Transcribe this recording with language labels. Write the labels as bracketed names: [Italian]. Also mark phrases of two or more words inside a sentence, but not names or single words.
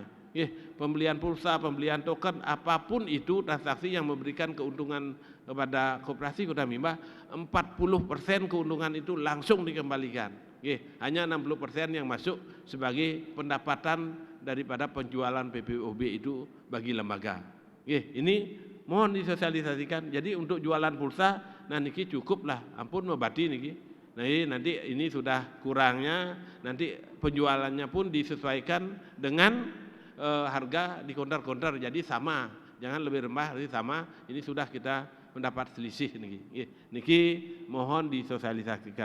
[Indonesian] Pembelian pulsa, pembelian token, apapun itu transaksi yang memberikan keuntungan kepada koperasi Kunamimba, 40% keuntungan itu langsung dikembalikan. Hanya 60% yang masuk sebagai pendapatan daripada penjualan PPOB itu bagi lembaga. Ini mohon disosialisasikan. Jadi untuk jualan pulsa, nah niki cukup lah, [Balinese] ampun mebati niki. [Indonesian] Nah nanti ini sudah kurangnya, nanti penjualannya pun disesuaikan dengan harga di counter-counter, jadi sama, jangan lebih rendah, jadi sama. Ini sudah kita mendapat selisih niki mohon disosialisasikan.